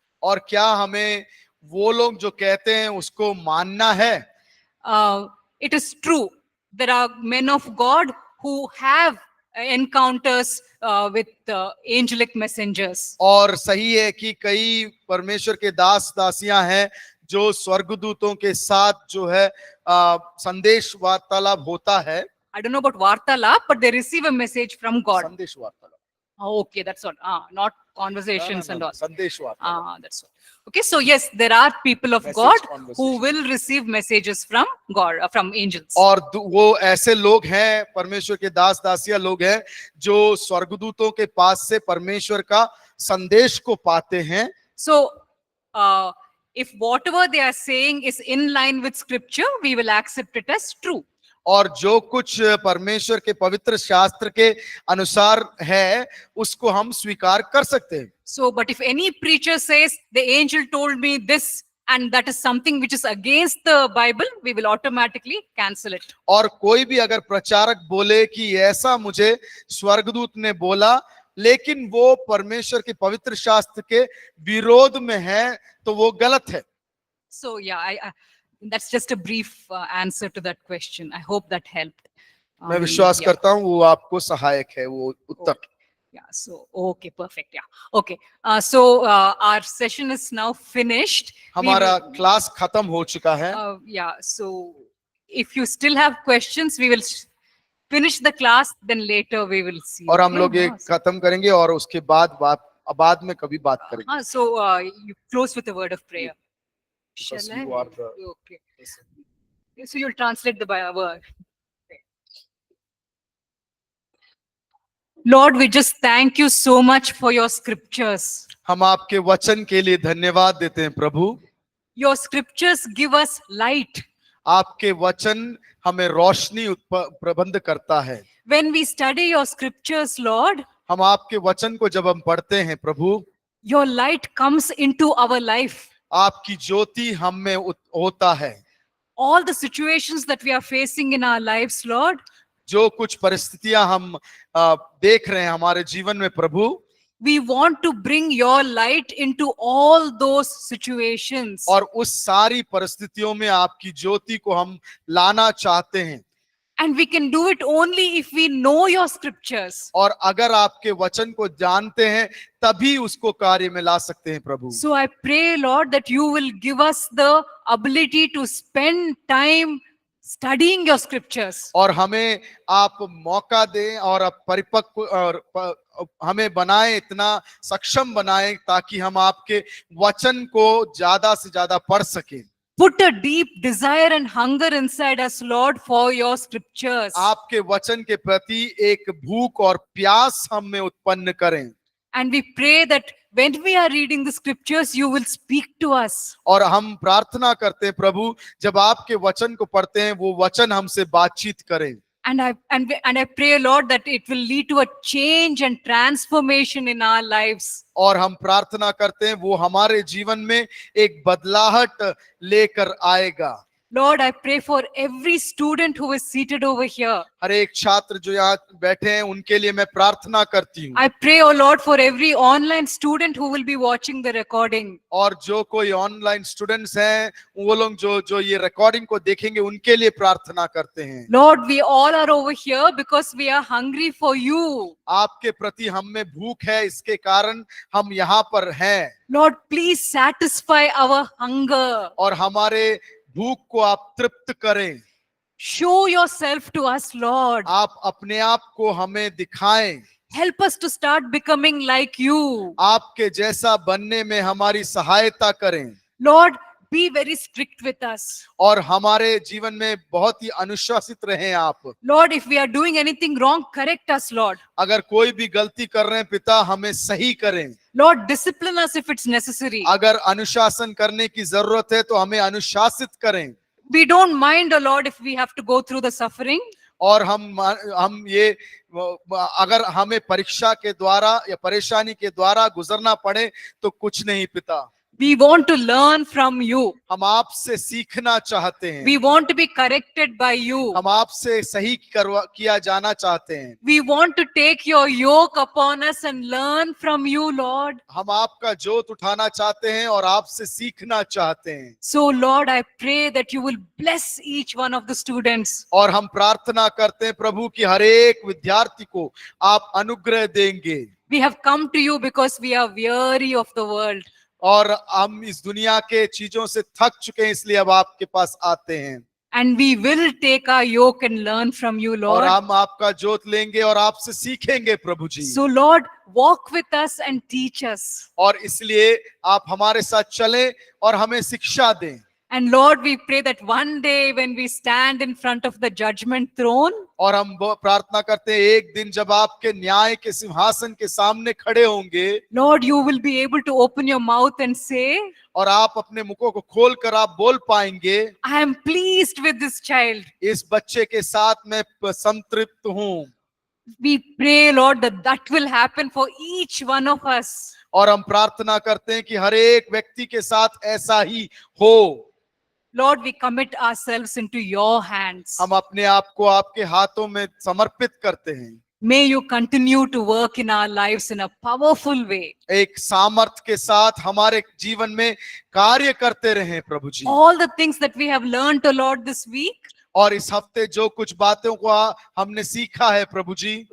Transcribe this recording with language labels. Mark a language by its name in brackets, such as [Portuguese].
[Hindi] और क्या हमें वो लोग जो कहते हैं उसको मानना है? [English] It is true. There are men of God who have encounters with angelic messengers. [Hindi] और सही है कि कई परमेश्वर के दास दासियां हैं जो स्वर्गदूतों के साथ जो है संदेश वार्तालाप होता है. [English] I don't know about vartalap, but they receive a message from God. [Hindi] संदेश वार्तालाप. [English] Oh, okay, that's what. Not conversations and all. [Hindi] संदेश वार्तालाप. [English] That's what. Okay, so yes, there are people of Message God conversation. who will receive messages from God, from angels. [Hindi] और वो ऐसे लोग हैं, परमेश्वर के दास दासिया लोग हैं जो स्वर्गदूतों के पास से परमेश्वर का संदेश को पाते हैं. [English] So, if whatever they are saying is in line with scripture, we will accept it as true. [Hindi] और जो कुछ परमेश्वर के पवित्र शास्त्र के अनुसार है उसको हम स्वीकार कर सकते हैं. [English] So, but if any preacher says the angel told me this and that is something which is against the Bible, we will automatically cancel it. [Hindi] और कोई भी अगर प्रचारक बोले कि ऐसा मुझे स्वर्गदूत ने बोला लेकिन वो परमेश्वर के पवित्र शास्त्र के विरोध में है तो वो गलत है. [English] So yeah, that's just a brief answer to that question. I hope that helped. [Hindi] मैं विश्वास करता हूँ वो आपको सहायक है वो उत्तर. [English] Yeah, so okay, perfect. Yeah, okay. So our session is now finished. [Hindi] हमारा क्लास खत्म हो चुका है. [English] Yeah, so if you still have questions, we will finish the class, then later we will see. [Hindi] और हम [English] Okay? [Hindi] लोग ये खत्म करेंगे और उसके बाद में कभी बात करेंगे. [English] So you close with a word of prayer. Because Shall I? you are the- Okay. So you'll translate the word. Lord, we just thank you so much for your scriptures. [Hindi] हम आपके वचन के लिए धन्यवाद देते हैं प्रभु. [English] Your scriptures give us light. [Hindi] आपके वचन हमें रोशनी प्रबंध करता है. [English] When we study your scriptures, Lord, [Hindi] हम आपके वचन को जब हम पढ़ते हैं प्रभु, [English] your light comes into our life. [Hindi] आपकी ज्योति हम में होता है. [English] All the situations that we are facing in our lives, Lord, [Hindi] जो कुछ परिस्थितियां हम देख रहे हैं हमारे जीवन में प्रभु, [English] we want to bring your light into all those situations. [Hindi] और उस सारी परिस्थितियों में आपकी ज्योति को हम लाना चाहते हैं. [English] And we can do it only if we know your scriptures. [Hindi] और अगर आपके वचन को जानते हैं तभी उसको कार्य में ला सकते हैं प्रभु. [English] So I pray, Lord, that you will give us the ability to spend time studying your scriptures. [Hindi] और हमें आप मौका दें और आप परिपक्व और हमें बनाए, इतना सक्षम बनाए ताकि हम आपके वचन को ज्यादा से ज्यादा पढ़ सकें. [English] Put a deep desire and hunger inside us, Lord, for your scriptures. [Hindi] आपके वचन के प्रति एक भूख और प्यास हम में उत्पन्न करें. [English] And we pray that when we are reading the scriptures, you will speak to us. [Hindi] और हम प्रार्थना करते हैं प्रभु जब आपके वचन को पढ़ते हैं वो वचन हमसे बातचीत करें. [English] And I pray, Lord, that it will lead to a change and transformation in our lives. [Hindi] और हम प्रार्थना करते हैं वो हमारे जीवन में एक बदलाहट लेकर आएगा. [English] Lord, I pray for every student who is seated over here. [Hindi] हर एक छात्र जो यहाँ बैठे हैं उनके लिए मैं प्रार्थना करती हूँ. [English] I pray, oh Lord, for every online student who will be watching the recording. [Hindi] और जो कोई ऑनलाइन स्टूडेंट्स हैं वो लोग जो ये रिकॉर्डिंग को देखेंगे उनके लिए प्रार्थना करते हैं. [English] Lord, we all are over here because we are hungry for you. [Hindi] आपके प्रति हम में भूख है इसके कारण हम यहाँ पर हैं. [English] Lord, please satisfy our hunger. [Hindi] और हमारे भूख को आप तृप्त करें. [English] Show yourself to us, Lord. [Hindi] आप अपने आप को हमें दिखाएं. [English] Help us to start becoming like you. [Hindi] आपके जैसा बनने में हमारी सहायता करें. [English] Lord, be very strict with us. [Hindi] और हमारे जीवन में बहुत ही अनुशासित रहें आप। [English] Lord, if we are doing anything wrong, correct us, Lord. [Hindi] अगर कोई भी गलती कर रहे हैं पिता, हमें सही करें। [English] Lord, discipline us if it's necessary. [Hindi] अगर अनुशासन करने की जरूरत है तो हमें अनुशासित करें। [English] We don't mind, oh Lord, if we have to go through the suffering. [Hindi] और हम ये अगर हमें परीक्षा के द्वारा या परेशानी के द्वारा गुजरना पड़े तो कुछ नहीं पिता। [English] We want to learn from you. [Hindi] हम आपसे सीखना चाहते हैं। [English] We want to be corrected by you. [Hindi] हम आपसे सही किया जाना चाहते हैं। [English] We want to take your yoke upon us and learn from you, Lord. [Hindi] हम आपका जोत उठाना चाहते हैं और आपसे सीखना चाहते हैं। [English] So, Lord, I pray that you will bless each one of the students. [Hindi] और हम प्रार्थना करते हैं प्रभु कि हर एक विद्यार्थी को आप अनुग्रह देंगे। [English] We have come to you because we are weary of the world. [Hindi] और हम इस दुनिया के चीजों से थक चुके हैं, इसलिए अब आपके पास आते हैं। [English] And we will take our yoke and learn from you, [Hindi] और [English] Lord. [Hindi] हम आपका जोत लेंगे और आपसे सीखेंगे प्रभु जी। [English] So, Lord, walk with us and teach us. [Hindi] और इसलिए आप हमारे साथ चलें और हमें शिक्षा दें। [English] And Lord, we pray that one day when we stand in front of the judgment throne, [Hindi] और हम प्रार्थना करते हैं एक दिन जब आपके न्याय के सिंहासन के सामने खड़े होंगे, [English] Lord, you will be able to open your mouth and say, [Hindi] और आप अपने मुखों को खोलकर आप बोल पाएंगे, [English] I am pleased with this child. [Hindi] इस बच्चे के साथ मैं संतृप्त हूँ। [English] We pray, Lord, that that will happen for each one of us. [Hindi] और हम प्रार्थना करते हैं कि हर एक व्यक्ति के साथ ऐसा ही हो। [English] Lord, we commit ourselves into your hands. [Hindi] हम अपने आप को आपके हाथों में समर्पित करते हैं। [English] May you continue to work in our lives in a powerful way. [Hindi] एक सामर्थ के साथ हमारे जीवन में कार्य करते रहें प्रभु जी। [English] All the things that we have learned, O Lord, this week, [Hindi] और इस हफ्ते जो कुछ बातों को हमने सीखा है प्रभु जी,